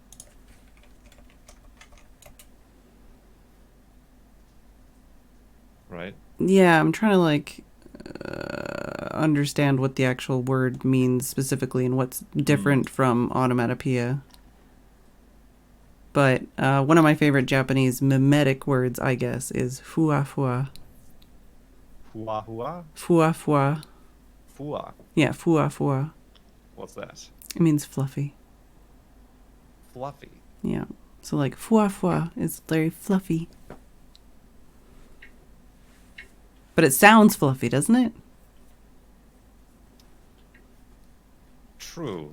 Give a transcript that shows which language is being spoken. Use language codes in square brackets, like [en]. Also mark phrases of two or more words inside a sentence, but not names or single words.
[en] Right? Yeah, I'm trying to like understand what the actual word means specifically and what's different from onomatopoeia. But one of my favorite Japanese mimetic words, I guess, is fua fua. Hua hua? Fua fua. Fua. Yeah, fua fua. What's that? It means fluffy. Fluffy. Yeah. So like fua fua is very fluffy. But it sounds fluffy, doesn't it? True.